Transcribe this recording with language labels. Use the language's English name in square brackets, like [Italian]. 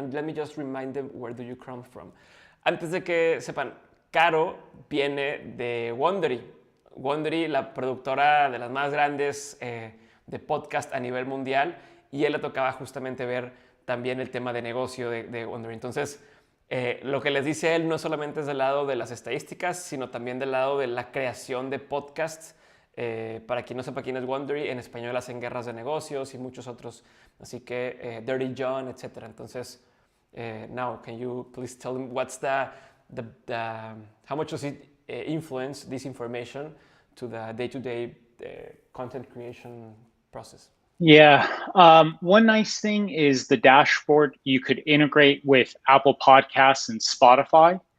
[English] And let me just remind them, where do you come from? [Spanish] Antes de que sepan, Karo viene de Wondery. Wondery, la productora de las más grandes de podcast a nivel mundial, y él le tocaba justamente ver también el tema de negocio de Wondery. Entonces, lo que les dice él no solamente es del lado de las estadísticas, sino también del lado de la creación de podcasts. Para quien no sepa quién es Wondery, en español hacen Guerras de Negocios y muchos otros. Así que Dirty John, etc. [English] Entonces, now, can you please tell them what's how much does it influence this information to the day-to-day content creation process? Yeah. One nice thing is the dashboard. You could integrate with Apple Podcasts and Spotify.